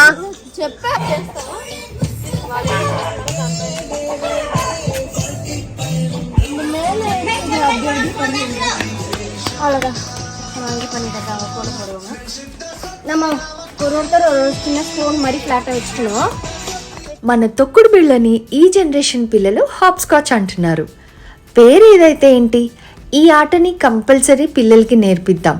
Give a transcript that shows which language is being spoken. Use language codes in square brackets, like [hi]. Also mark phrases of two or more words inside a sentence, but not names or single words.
[te] చెప్పా [ta] அவ்வளோதான் வாங்கி பண்ணிட்டா போட போடுவோங்க. நம்ம ஒருத்தர் ஒரு சின்ன ஸ்பூன் மாதிரி ஃப்ளாட்டாக வச்சுக்கணும். [te] మన తొక్కుడు బిళ్ళని ఈ జనరేషన్ పిల్లలు [en] hop scotch [te] అంటున్నారు. పేరు ఏదైతే ఏంటి, ఈ ఆటని కంపల్సరీ పిల్లలకి నేర్పిద్దాం.